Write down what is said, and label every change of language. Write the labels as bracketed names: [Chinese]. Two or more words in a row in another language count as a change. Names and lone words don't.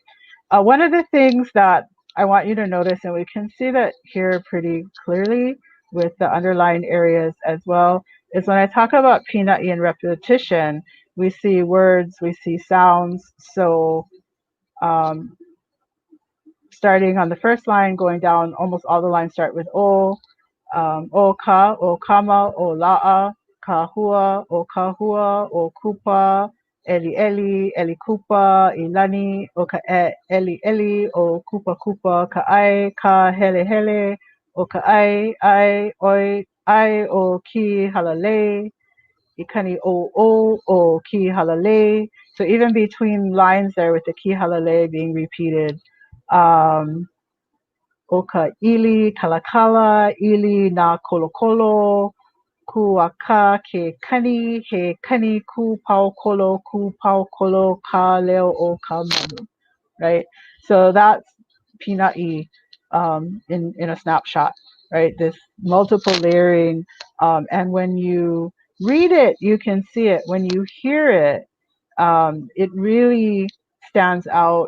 [English] One of the things that I want you to notice, and we can see that here pretty clearly with the underlying areas as well, is when I talk about pinai and repetition, we see words, we see sounds. So um, starting on the first line, going down, almost all the lines start with O. [Hawaiian] O ka, o kama, o la'a, ka hua, o ka hua, o kupa, eli eli, eli kupa, ilani, o ka eli eli, o kupa kupa, ka ai, ka hele hele, o ka ai, oi, ai o ki halale, ikani o ki halale. [English] So even between lines there with the [Hawaiian] ki halale [English] being repeated, [Hawaiian] Oka ili kalakala ili na kolokolo ku aka ke kani he kani ku pau kolo ka leo o ka manu, [English] right? So that's Pina'i in a snapshot, right? This multiple layering. And when you read it, you can see it. When you hear it, it really stands out.